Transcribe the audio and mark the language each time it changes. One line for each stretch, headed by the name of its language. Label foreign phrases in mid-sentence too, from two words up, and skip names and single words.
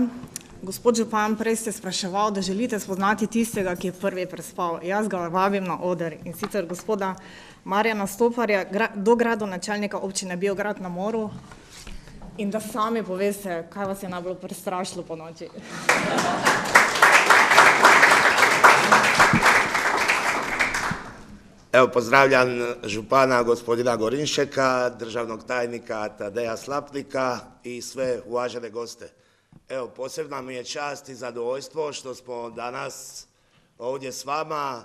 Slovenian: Gospod župan, prej ste spraševal, da želite spoznati tistega, ki je prvi prespal. Jaz ga vabim na oder in sicer gospoda Marjana Stoparja, dogradonačelnika občine Biograd na Moru, in da sami poveste, kaj vas je najbolj prestrašilo po noči.
Croatian: Evo, pozdravljam župana gospodina Gorinšeka, državnog tajnika Tadeja Slapnika i sve uvažene goste. Evo, posebna mi je čast i zadovoljstvo što smo danas ovdje s vama.